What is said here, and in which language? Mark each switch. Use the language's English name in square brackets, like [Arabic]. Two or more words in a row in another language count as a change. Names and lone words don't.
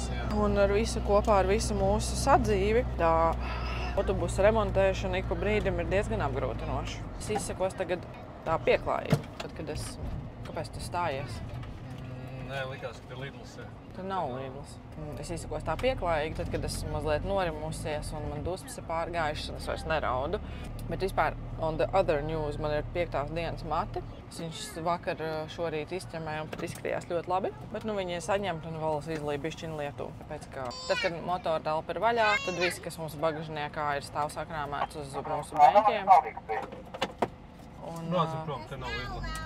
[Latvian] Un ar visu kopā ar visu mūsu sadzīvi tā autobusa remontēšana ik pa brīdim ir diezgan apgrūtinoša. Es izsakos tagad tā pieklājīgi, tad, kad kāpēc tu stājies? Nē, likās, ka ir Lidls. Tur nav Lidls. Es izsakos tā pieklājīgi, tad, kad esmu mazliet norimusies un man dusmas ir pārgājušas, un es vairs neraudu. Bet vispār, [English] on the other news, [Latvian] man ir 5. dienas mati. Viņš vakar šorīt izķemēja un pat izskatījās ļoti labi. Bet viņi saņemt un vēl izlīja bišķiņu lietu. Tāpēc, ka tad, kad motora telpa ir vaļā, tad viss, kas mums bagažniekā ir stāv sakrāmēts uz mūsu beņķiem. Braucam prom, te nav Lidla.